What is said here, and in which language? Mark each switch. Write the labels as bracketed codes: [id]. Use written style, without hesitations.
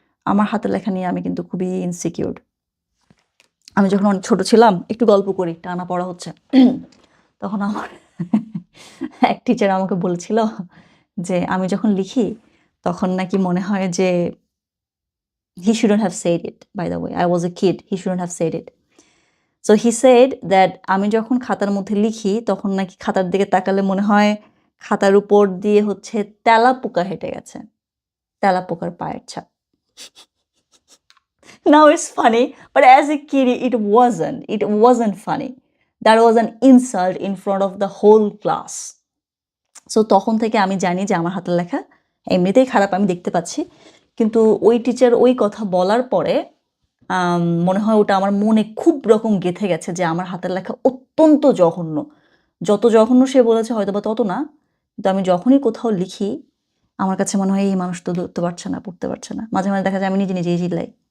[bn] আমার হাতের লেখা নিয়ে আমি কিন্তু খুবই ইনসিকিউর। আমি যখন অনেক ছোট ছিলাম, একটু গল্প করি, টানা পড়া হচ্ছে, তখন আমার এক টিচার আমাকে বলছিল যে আমি যখন লিখি তখন নাকি মনে হয় যে [en] he shouldn't have said it, by the way I was a kid, he shouldn't have said it, so he said that [bn] আমি যখন খাতার মধ্যে লিখি তখন নাকি খাতার দিকে তাকালে মনে হয় খাতার উপর দিয়ে হচ্ছে তেলাপোকা হেঁটে গেছে, তেলাপোকার পায়ের ছাপ। [en] Now it's funny, but as a kid it wasn't funny. That was an insult in front of the whole class. [bn] So তখন থেকে আমি জানি যে আমার হাতের লেখা এমনিতেই খারাপ, আমি দেখতে পাচ্ছি, কিন্তু ওই টিচার ওই কথা বলার পরে মনে হয় ওটা আমার মনে খুব রকম গেঁথে গেছে যে আমার হাতের লেখা অত্যন্ত জঘন্য। যত জঘন্য সে বলেছে হয়তো বা তত না, কিন্তু আমি যখনই কোথাও লিখি আমার কাছে মনে হয় এই মানুষ তো ধরতে পারছে না, পড়তে পারছে না, মাঝে মাঝে দেখা যায় আমি নিজে নিজেই চিল্লাই।